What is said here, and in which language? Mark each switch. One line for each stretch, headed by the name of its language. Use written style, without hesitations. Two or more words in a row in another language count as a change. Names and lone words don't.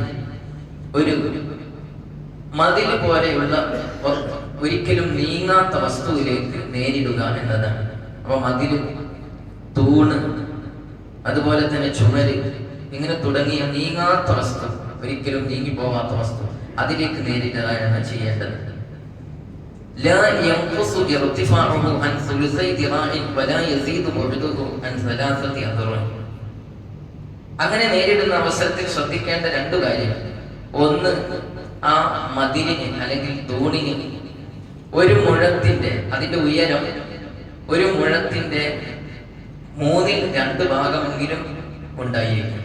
Malayalam: ഒരു മതിൽ പോലെയുള്ള ഒരിക്കലും നീങ്ങാത്ത വസ്തുവിലേക്ക് നേരിടുക എന്നതാണ്. അപ്പൊ മതില്, തൂണ്, അതുപോലെ തന്നെ ചുമര്, ഇങ്ങനെ തുടങ്ങിയ നീങ്ങാത്ത വസ്തു, ഒരിക്കലും നീങ്ങി പോകാത്ത വസ്തു, അതിലേക്ക് നേരിടുകയാണ് ചെയ്യേണ്ടത്.
Arabic: لا ينقص ارتفاعه عن ثلثي ذراع ولا يزيد بعده عن 3 أذرع.
Malayalam: അങ്ങനെ നേരിടുന്ന അവസരത്തിൽ ശ്രദ്ധിക്കേണ്ട 2 കാര്യം. ഒന്ന്, ആ മതിലിന് അല്ലെങ്കിൽ തൂണിന് ഒരു മുഴത്തിന്റെ, അതിന്റെ ഉയരം ഒരു മുഴത്തിന്റെ 2 ഭാഗമെങ്കിലും ഉണ്ടായിരിക്കും.